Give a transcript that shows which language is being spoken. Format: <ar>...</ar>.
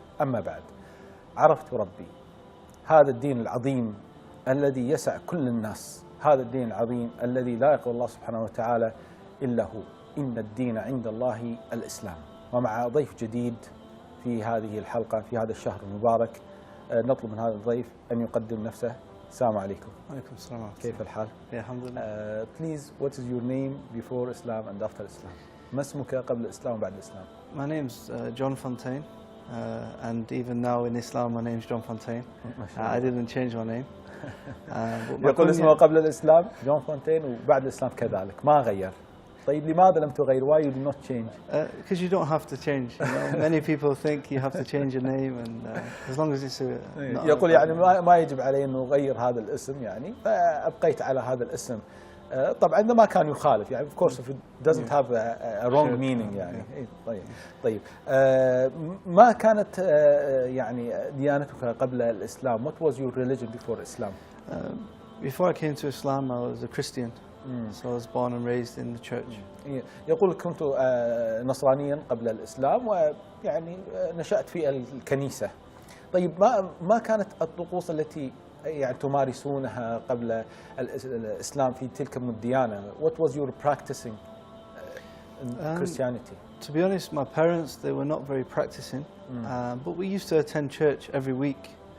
<ar>أما بعد، عرفت ربي، هذا الدين العظيم الذي يسع كل الناس، هذا الدين العظيم الذي لا يقبل الله سبحانه وتعالى إلا هو، إن الدين عند الله الإسلام. ومع ضيف جديد في هذه الحلقة في هذا الشهر المبارك، نطلب من هذا الضيف أن يقدم نفسه. السلام عليكم. وعليكم السلام. كيف الحال؟ الحمد لله.</ar> <en>Please, what is your name before Islam and after Islam?</en> <ar>ما اسمك قبل الإسلام وبعد الإسلام؟</ar> <en>My name's John Fontaine, and even now in Islam my name's John Fontaine. I didn't change my name.</en> <ar>يقول اسمه قبل الإسلام جون فونتين وبعد الإسلام كذلك، ما غير. طيب لماذا لم تغير؟</ar> <en>Why you did not change? Because you don't have to change. You know? Many people think you have to change your name, and as long as it's</en> <ar>يقول يعني ما يجب علي انه اغير هذا الاسم، يعني فابقيت على هذا الاسم. طبعا ما كان يخالف، يعني</ar> <en>of course if it doesn't have a wrong meaning</en> <ar>يعني. طيب ما كانت يعني ديانتك قبل الإسلام؟</ar> <en>What was your religion before Islam? Before I came to Islam, I was a Christian. So I was born and raised in the church.</en> <ar>يقول كنت نصرانيا قبل الإسلام، ويعني نشأت في الكنيسة. طيب ما كانت الطقوس التي يعني تمارسونها قبل الإسلام في تلك الديانة؟</ar> <en>What was your practicing in Christianity? To be honest, my parents, they were not very practicing, but we used to attend church every week.</en>